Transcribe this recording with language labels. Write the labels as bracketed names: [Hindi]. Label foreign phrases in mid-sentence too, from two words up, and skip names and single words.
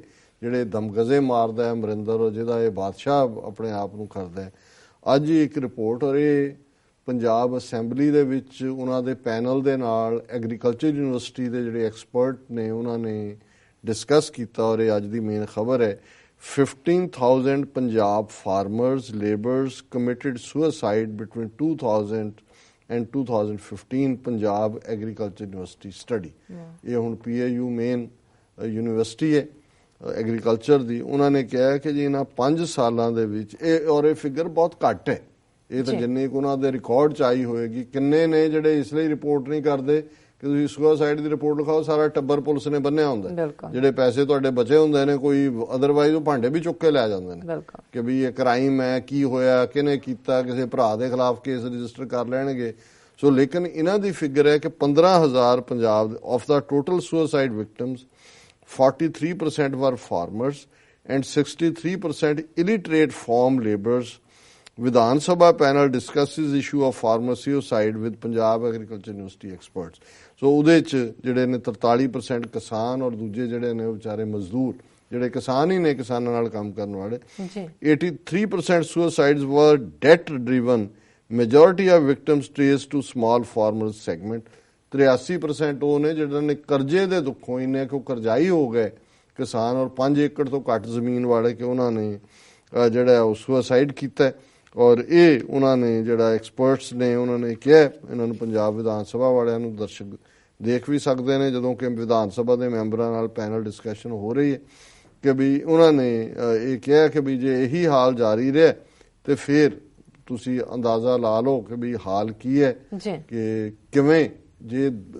[Punjabi] ਜਿਹੜੇ ਦਮਗਜ਼ੇ ਮਾਰਦਾ ਹੈ ਅਮਰਿੰਦਰ, ਜਿਹਦਾ ਇਹ ਬਾਦਸ਼ਾਹ ਆਪਣੇ ਆਪ ਨੂੰ ਕਰਦਾ ਹੈ। ਅੱਜ ਇੱਕ ਰਿਪੋਰਟ, ਔਰ ਇਹ ਪੰਜਾਬ ਅਸੈਂਬਲੀ ਦੇ ਵਿੱਚ ਉਹਨਾਂ ਦੇ ਪੈਨਲ ਦੇ ਨਾਲ ਐਗਰੀਕਲਚਰ ਯੂਨੀਵਰਸਿਟੀ ਦੇ ਜਿਹੜੇ ਐਕਸਪਰਟ ਨੇ ਉਹਨਾਂ ਨੇ ਡਿਸਕਸ ਕੀਤਾ ਔਰ ਇਹ ਅੱਜ ਦੀ ਮੇਨ ਖਬਰ ਹੈ। [English] 15,000 Punjab farmers, laborers committed suicide between 2000 and 2015 Punjab Agriculture University study। [Punjabi] ਇਹ ਹੁਣ PAU [English] main university [Punjabi] ਹੈ ਐਗਰੀਕਲਚਰ ਦੀ, ਉਹਨਾਂ ਨੇ ਕਿਹਾ ਕਿ ਜੀ ਇਹਨਾਂ 5 ਸਾਲਾਂ ਦੇ ਵਿੱਚ ਔਰ ਇਹ ਫਿਗਰ ਬਹੁਤ ਘੱਟ ਹੈ, ਇਹ ਤਾਂ ਜਿੰਨੀ ਕੁ ਉਹਨਾਂ ਦੇ ਰਿਕਾਰਡ 'ਚ ਆਈ ਹੋਏਗੀ। ਕਿੰਨੇ ਨੇ ਜਿਹੜੇ ਇਸ ਲਈ ਰਿਪੋਰਟ ਨਹੀਂ ਕਰਦੇ ਕਿ ਤੁਸੀਂ ਸੁਸਾਈਡ ਦੀ ਰਿਪੋਰਟ ਲਿਖਾਓ, ਸਾਰਾ ਟੱਬਰ ਪੁਲਿਸ ਨੇ ਬੰਨਿਆ ਹੁੰਦਾ, ਜਿਹੜੇ ਪੈਸੇ ਤੁਹਾਡੇ ਬਚੇ ਹੁੰਦੇ ਨੇ ਕੋਈ ਅਦਰਵਾਈਜ਼ ਉਹ ਭਾਂਡੇ ਵੀ ਚੁੱਕ ਕੇ ਲੈ ਜਾਂਦੇ ਨੇ ਕਿ ਵੀ ਇਹ ਕ੍ਰਾਈਮ ਹੈ, ਕੀ ਹੋਇਆ, ਕਿਹਨੇ ਕੀਤਾ, ਕਿਸੇ ਭਰਾ ਦੇ ਖਿਲਾਫ [English] case register [Punjabi] ਕਰ ਲੈਣਗੇ। ਸੋ ਲੇਕਿਨ ਇਹਨਾਂ ਦੀ ਫਿਗਰ ਹੈ ਕਿ [English] 15,000 ਪੰਜਾਬ of the total suicide victims 43% were farmers and 63% illiterate farm laborers. Vidhan Sabha panel discusses issue of farmer suicide with Punjab Agriculture University experts. [Punjabi] So ਉਹਦੇ ਚ ਜਿਹੜੇ ਨੇ 43% ਕਿਸਾਨ ਔਰ ਦੂਜੇ ਜਿਹੜੇ ਨੇ ਵਿਚਾਰੇ ਮਜ਼ਦੂਰ ਜਿਹੜੇ ਕਿਸਾਨ ਹੀ ਨੇ, ਕਿਸਾਨਾਂ ਨਾਲ ਕੰਮ ਕਰਨ ਵਾਲੇ। [English] 83% suicides were debt driven. Majority of victims traced to small farmers segment. [Punjabi] 83% ਉਹ ਨੇ ਜਿਹੜੇ ਨੇ ਕਰਜ਼ੇ ਦੇ ਦੁੱਖੋਂ ਇੰਨੇ ਕਿ ਉਹ ਕਰਜ਼ਾਈ ਹੋ ਗਏ ਕਿਸਾਨ ਔਰ 5 ਏਕੜ ਤੋਂ ਘੱਟ ਜ਼ਮੀਨ ਵਾਲੇ ਕਿ ਉਹਨਾਂ ਨੇ ਜਿਹੜਾ ਉਹ ਸੁਸਾਈਡ ਕੀਤਾ। ਔਰ ਇਹ ਉਹਨਾਂ ਨੇ ਜਿਹੜਾ ਐਕਸਪਰਟਸ ਨੇ ਉਹਨਾਂ ਨੇ ਕਿਹਾ, ਇਹਨਾਂ ਨੂੰ ਪੰਜਾਬ ਵਿਧਾਨ ਸਭਾ ਵਾਲਿਆਂ ਨੂੰ ਦਰਸ਼ਕ ਦੇਖ ਵੀ ਸਕਦੇ ਨੇ ਜਦੋਂ ਕਿ ਵਿਧਾਨ ਸਭਾ ਦੇ ਮੈਂਬਰਾਂ ਨਾਲ [English] panel discussion [Punjabi] ਹੋ ਰਹੀ ਹੈ ਕਿ ਵੀ ਉਹਨਾਂ ਨੇ ਇਹ ਕਿਹਾ ਕਿ ਵੀ ਜੇ ਇਹੀ ਹਾਲ ਜਾਰੀ ਰਿਹਾ ਤੇ ਫਿਰ ਤੁਸੀਂ ਅੰਦਾਜ਼ਾ ਲਾ ਲਓ ਕਿ ਵੀ ਹਾਲ ਕੀ ਹੈ ਕਿ ਕਿਵੇਂ ਜੇ